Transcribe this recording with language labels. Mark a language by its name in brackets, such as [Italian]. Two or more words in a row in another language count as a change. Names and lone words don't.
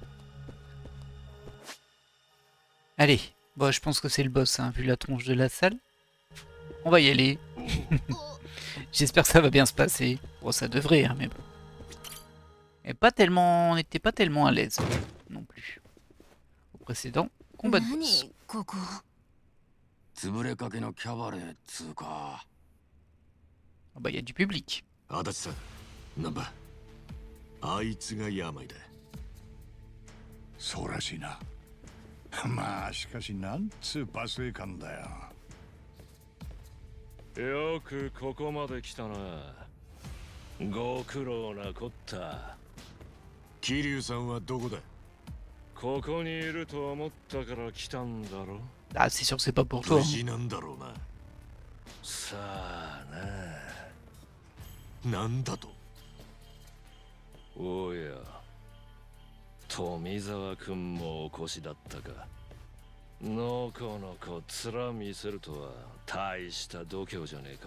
[French] Allez, bon, je pense que c'est le boss, hein, vu la tronche de la salle. On va y aller. J'espère que ça va bien se passer. Bon, ça devrait, hein, mais bon. Et pas tellement, on n'était pas tellement à l'aise non plus. Au précédent combat de boss. [Japanese] ここ潰れかけのキャバレーっつうか。 [French] Ah bah, y a du public. [Japanese] 足立さん、なんばあいつが病だ。そうらしいな。まあしかしなんつうパスエ感だよ。よくここまで来たな。ご苦労なこった。桐生さんはどこだ。ここにいると思ったから来たんだろ。 [French] Ah, c'est sûr que c'est pas pour toi. [Japanese] 無事なんだろうな。さあなんだと。おや、富澤君もお越しだったか。のこのこ面見せるとは大した度胸じゃねえか。